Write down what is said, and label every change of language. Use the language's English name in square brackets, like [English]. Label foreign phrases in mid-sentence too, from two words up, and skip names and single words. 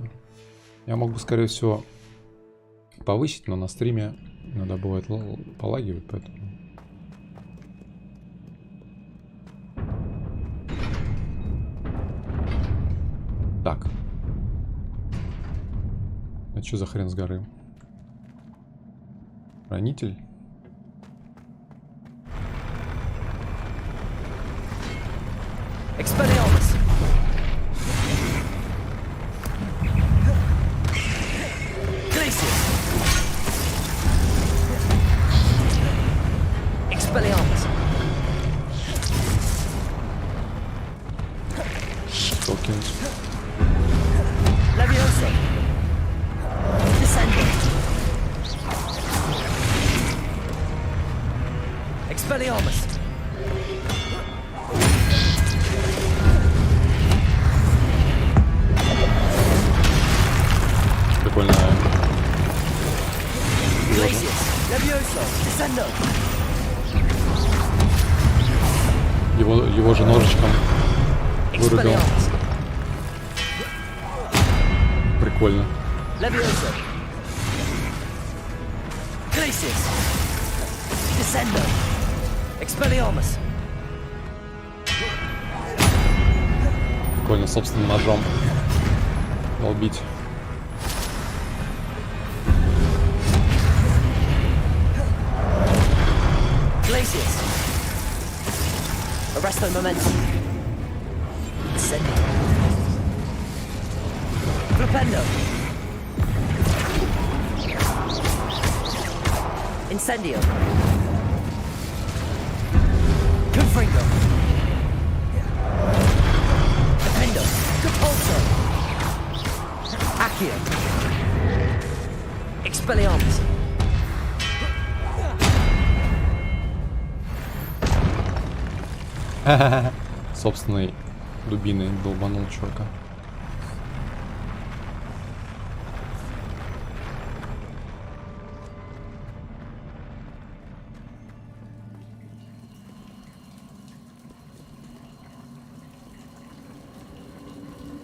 [Russian] Я мог бы, скорее всего, повысить, но на стриме иногда бывает полагивать, поэтому... Так. Это что за хрен с горы? Хранитель? [Latin] Expelliarmus! Glacius! Expelliarmus! [English] Tokens. [Latin] Levioso! Descendo! Expelliarmus! [Russian] Прикольно. Его же ножичком вырубил. Прикольно. Прикольно, собственным ножом долбить. [Latin] Glacius! Arresto momentum. Descendo. Flipendo. Incendio. Confringo. Defendo. Capulso. Accio. Expelliarmus. [Russian] Собственной дубиной долбанул чувака. Так,